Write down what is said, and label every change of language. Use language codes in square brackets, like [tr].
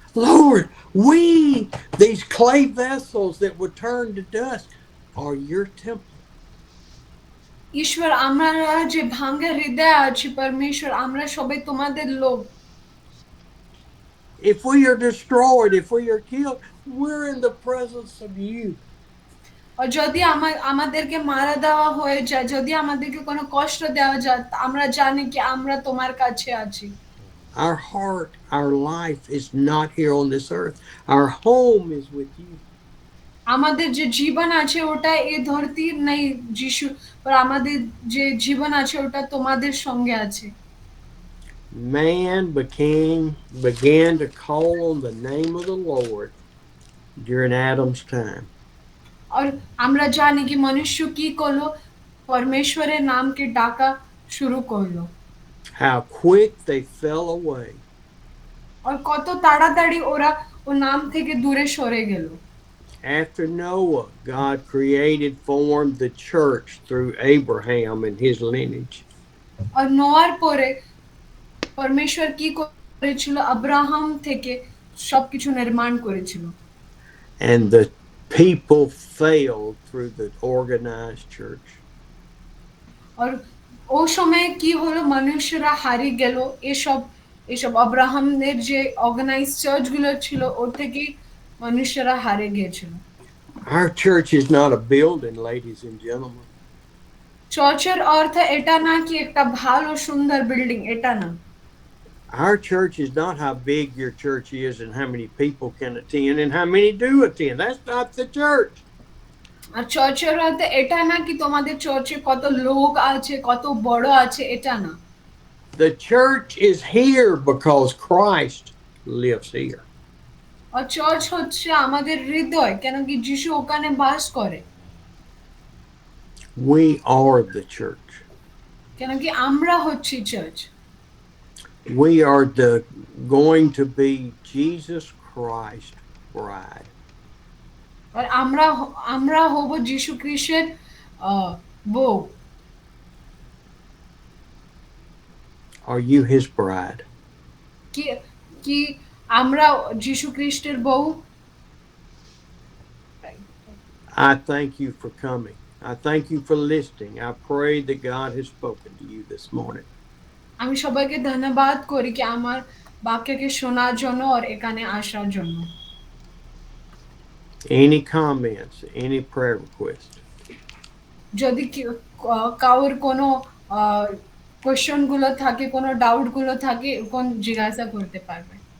[en] Lord, we, these clay vessels that were turned to dust, are your temple. [bn] ঈশ্বর, আমরা যে ভাঙ্গা হৃদয় আছি পরমেশ্বর, আমরা সবাই তোমাদের লোক। [en] If we are destroyed, if we are killed, we're in the presence of you. [bn] আর যদি আমাদেরকে মারা দেওয়া হয়ে যায়, যদি আমাদেরকে কোনো কষ্ট দেওয়া যায়, আমরা জানি কি আমরা তোমার কাছে আছি। [en] Our heart, our life is not here on this earth. Our home is with you. [bn] আমাদের যে জীবন আছে ওটা এই ধরতির নেই যিশু, আর আমাদের যে জীবন আছে ওটা তোমাদের সঙ্গে আছে। [en] Man began to call on the name of the Lord during Adam's time. [bn] আর আমরা জানি কি মনুষ্য কি করলো? পরমেশ্বরের নামকে ডাকা শুরু করলো। [en] How quick they fell away. [bn] আর কত তাড়াতাড়ি ওরা ও নাম থেকে দূরে সরে গেল। [en] After Noah, God formed the church through Abraham and his lineage. [bn] আর নোয়ার পরে পরমেশ্বর কি করেছিল? আব্রাহাম থেকে সবকিছু নির্মাণ করেছিল। [en] And the people failed through the organized church. [bn] আর ও সময় কি হলো? মানুষরা হারিয়ে গেল এসব আব্রাহামের যে অর্গানাইজ চার্চ গুলো ছিল ওর থেকে মানুষরা হারিয়ে গিয়েছিল। [en] Our church is not a building, ladies and gentlemen. [bn] চার্চের অর্থ এটা না কি একটা ভালো সুন্দর বিল্ডিং, এটা না। [en] Our church is not how big your church is and how many people can attend and how many do attend. That's not the church. [bn] আর চার্চের অর্থ এটা না কি তোমাদের চার্চে কত লোক আছে, কত বড় আছে, এটা না। [en] The church is here because Christ lives here. [bn] আর church হচ্ছে আমাদের হৃদয়, কেন কি যিশু ওখানে বাস করে। [en] We are the church. [bn] কেন কি আমরা হচ্ছি church. [en] We are going to be Jesus Christ bride. [bn] আর আমরা হব যিশু খ্রিস্টের বউ। [en] Are you his bride? [bn] কি আমরা যিশু খ্রিস্টের বউ? [en] I thank you for coming. I thank you for listening. I pray that God has spoken to you this morning. [bn] আমি সবাইকে ধন্যবাদ করি কি আমার বাক্যকে শোনার জন্য আর এখানে আসার জন্য। [en] Any comments, any prayer request? [bn] যদি কাউর কোনো কোশ্চেন গুলো থাকে, কোনো ডাউট গুলো থাকে, কোন জিজ্ঞাসা করতে পারবে।